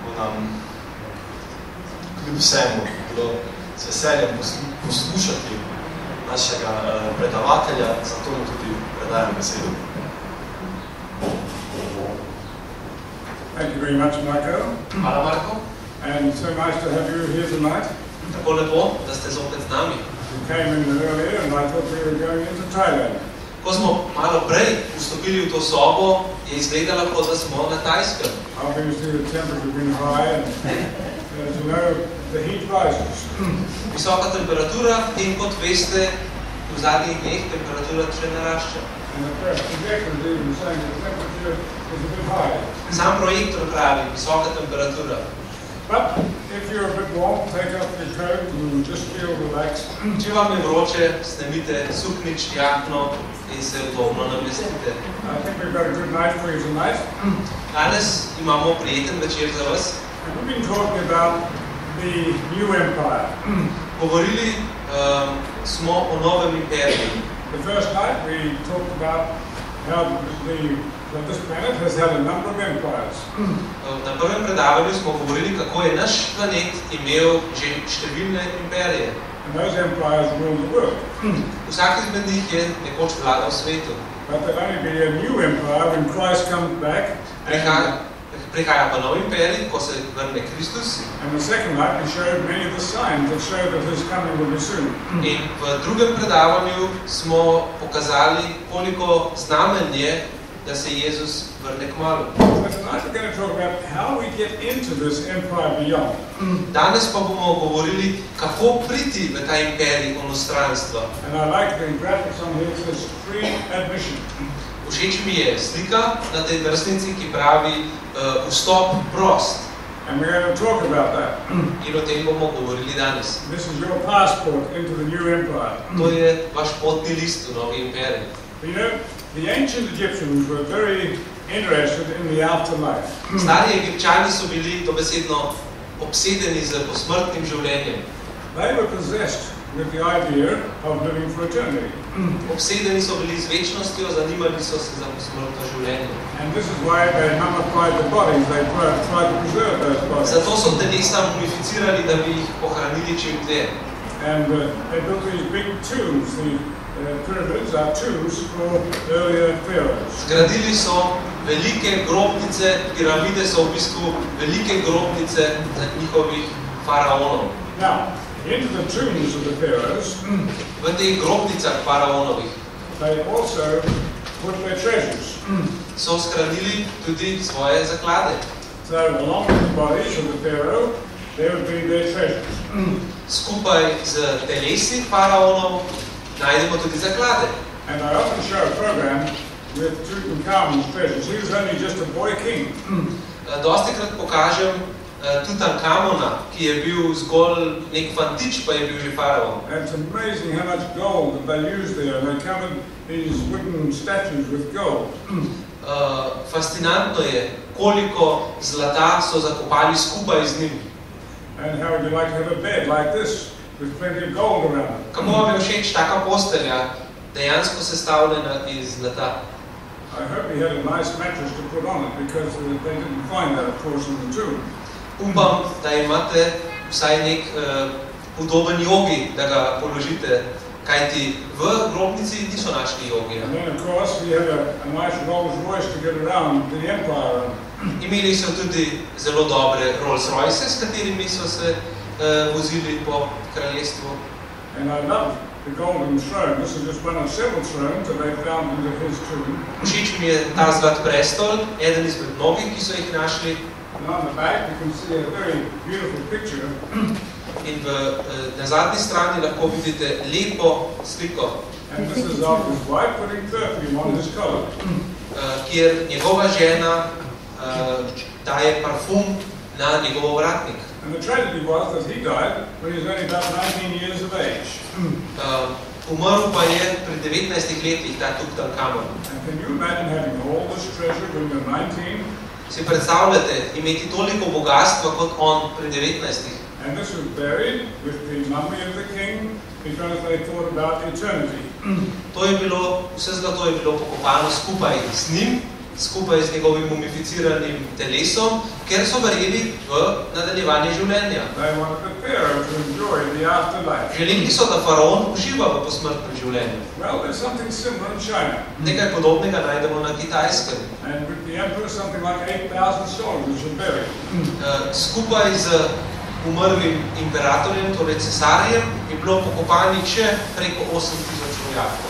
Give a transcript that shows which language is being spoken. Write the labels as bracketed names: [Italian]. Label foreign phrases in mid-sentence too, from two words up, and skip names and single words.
[Slovenian] kljub vsemu bilo z veseljem poslušati našega predavatelja, zato mu tudi predajam besedo. [English] Thank you very much, Marko. [Slovenian] Hvala, Marko. [English] And so nice to have you here tonight. [Slovenian] Tako lepo, da ste zopet z nami. [English] You came in earlier and I thought we were going into Thailand. [Slovenian] Ko smo malo prej vstopili v to sobo, je izgledalo, kot da smo na Tajskem. [English] Obviously the temperature been high and as you know, the heat rises. [Slovenian] Visoka temperatura in kot veste, v zadnjih dneh temperatura še narašča. [English] And the first projector is even saying the temperature is a bit high. [Slovenian] Sam projektor pravi, visoka temperatura. [English] But if you're a bit warm, take off your coat and just feel relaxed. [Slovenian] Če vam je vroče, snemite suknič, jakno in se udobno namestite. [English] I think we've got a good night for you tonight. [Slovenian] Danes imamo prijeten večer za vas. [English] And we've been talking about the new empire. [Slovenian] Govorili smo o novem imperiju. [English] The first night we talked about how this planet has had a number of empires. [Slovenian] Na prvem predavanju smo govorili, kako je naš planet imel že številne imperije. [English] And those empires rule the world. [Slovenian] Vsak izmed njih je nekoč vladal svetu. [English] But there'll only be a new empire when Christ comes back. [Slovenian] Prihaja pa nov imperij, ko se vrne Kristus. [English] And the second night we showed many of the signs that show that his coming will be soon. [Slovenian] In v drugem predavanju smo pokazali, koliko znamen je, da se Jezus vrne kmalu. [English] But tonight we're going to talk about how we get into this empire beyond. [Slovenian] Danes pa bomo govorili, kako priti v ta imperij onostranstva. [English] And I like the graphics on here, it says free admission. [Slovenian] Všeč mi je slika na tej drsnici, ki pravi vstop prost. [English] And we're going to talk about that. [Slovenian] In o tem bomo govorili danes. [English] This is your passport into the new empire. [Slovenian] To je vaš potni list v novi imperij. [English] You know, the ancient Egyptians were very interested in the afterlife. [Slovenian] Stari Egipčani so bili dobesedno obsedeni z posmrtnim življenjem. [English] They were possessed with the idea of living for eternity. [Slovenian] Obsedeni so bili z večnostjo, zanimali so se za posmrtno življenje. [English] And this is why they mummified the bodies. They tried to preserve those bodies. [Slovenian] Zato so telesa mumificirali, da bi jih pohranili čim dlje. [English] And they built these big tombs. The pyramids are tombs for earlier pharaohs. [Slovenian] Zgradili so velike grobnice, piramide so v bistvu velike grobnice njihovih faraonov. [English] Now, into the tombs of the pharaohs, [Slovenian] v teh grobnicah faraonovih [English] they also put their treasures. [Slovenian] So shranili tudi svoje zaklade. [English] So along with the bodies of the pharaoh, there would be their treasures. [Slovenian] Skupaj z telesi faraonov najdemo tudi zaklade. [English] And I often show a program with Tutankhamun's treasures. He was only just a boy king. [Slovenian] Dostikrat pokažem Tutankamona, ki je bil zgolj nek fantič, pa je bil že faraon. [English] And it's amazing how much gold that they use there. They covered these wooden statues with gold. [Slovenian] Fascinantno je, koliko zlata so zakopali skupaj z njim. [English] And how would you like to have a bed like this with plenty of gold around it? [Slovenian] Kako vam je všeč taka postelja, dejansko sestavljena iz zlata? [English] I hope he had a nice mattress to put on it because they didn't find that, of course, in the tomb. [Slovenian] Upam, da imate vsaj nek udoben jogi, da ga položite, kajti v grobnici niso našli jogija. [English] And then, of course, he had a nice Rolls Royce to get around the empire. [Slovenian] Imeli so tudi zelo dobre Rolls Royce, s katerimi so se vozili po kraljestvu. [English] And I love the golden throne. This is just one of several thrones that they found into his tomb. [Slovenian] Všeč mi je ta zlat prestol, eden izmed mnogih, ki so jih našli. [English] And on the back you can see a very beautiful picture. [Slovenian] In na zadnji strani lahko vidite lepo sliko. [English] And this is of his wife putting perfume on his collar. [Slovenian] Kjer njegova žena daje parfum na njegov vratnik. [English] And the tragedy was that he died when he was only about 19 years of age. [Slovenian] Umrl pa je pri 19 letih ta Tutankhamon. [English] And can you imagine having all this treasure when you're 19? [Slovenian] Si predstavljate imeti toliko bogatstva kot on pri 19? [English] And this was buried with the mummy of the king because they thought about eternity. [Slovenian] To je bilo, vse zlato je bilo pokopano skupaj z njim, skupaj z njegovim mumificiranim telesom, ker so verjeli v nadaljevanje življenja. [English] They wanted the Pharaoh to enjoy the afterlife. [Slovenian] Želeli so, da faraon uživa v posmrtnem življenju. [English] Well, there's something similar in China. [Slovenian] Nekaj podobnega najdemo na Kitajskem. [English] And with the emperor, something like 8,000 soldiers were buried. [Slovenian] Skupaj z umrlim imperatorjem, torej cesarjem, je bilo pokopanih še preko 8,000 vojakov.